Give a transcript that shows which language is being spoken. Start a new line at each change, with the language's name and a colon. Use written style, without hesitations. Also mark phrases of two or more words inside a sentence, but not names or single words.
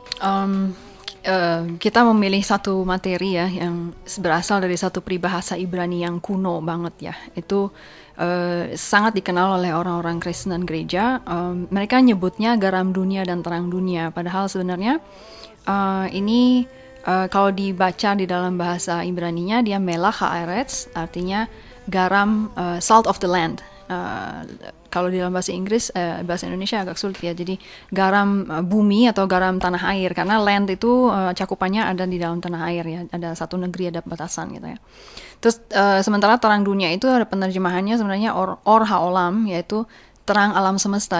Indonesian: Kita memilih satu materi ya yang berasal dari satu peribahasa Ibrani yang kuno banget ya. Itu sangat dikenal oleh orang-orang Kristen dan gereja. Mereka nyebutnya garam dunia dan terang dunia. Padahal sebenarnya ini kalau dibaca di dalam bahasa Ibraninya dia
Hebrew: melach haaretz,
Indonesian: artinya garam,
English: salt of the land.
Indonesian: Kalau di dalam bahasa Inggris, bahasa Indonesia agak sulit ya. Jadi garam bumi atau garam tanah air, karena land itu cakupannya ada di dalam tanah air ya. Ada satu negeri, ada batasan gitu ya. Terus sementara terang dunia itu ada penerjemahannya sebenarnya
Hebrew: or haolam,
Indonesian: yaitu terang alam semesta.